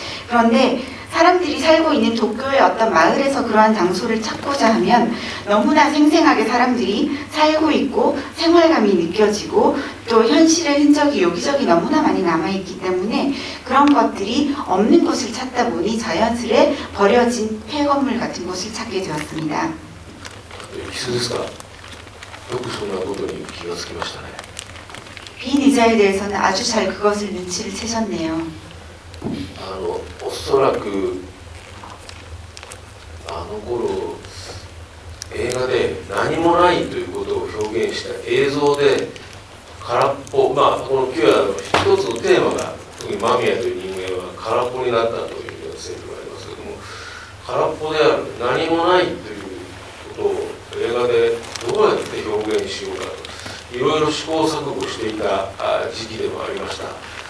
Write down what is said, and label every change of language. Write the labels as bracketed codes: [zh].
[ko] 그런데 사람들이 살고 있는 도쿄의 어떤 마을에서 그러한 장소를 찾고자 하면 너무나 생생하게 사람들이 살고 있고 생활감이 느껴지고 또 현실의 흔적이 여기저기 너무나 많이 남아있기 때문에 그런 것들이 없는 곳을 찾다 보니 자연스레 버려진 폐건물 같은 곳을 찾게 되었습니다. [ja] よくそんなことに気がつきましたね。 [ko] 빈 의자에 대해서는 아주 잘 그것을 눈치를 채셨네요. [ja] おそらくあの頃映画で何もないということを表現した映像で空っぽ、このキュアの一つのテーマが特に間宮という人間は空っぽになったというようなセリフがありますけども、空っぽである何もないということを映画でどうやって表現しようかといろいろ試行錯誤していた時期でもありました。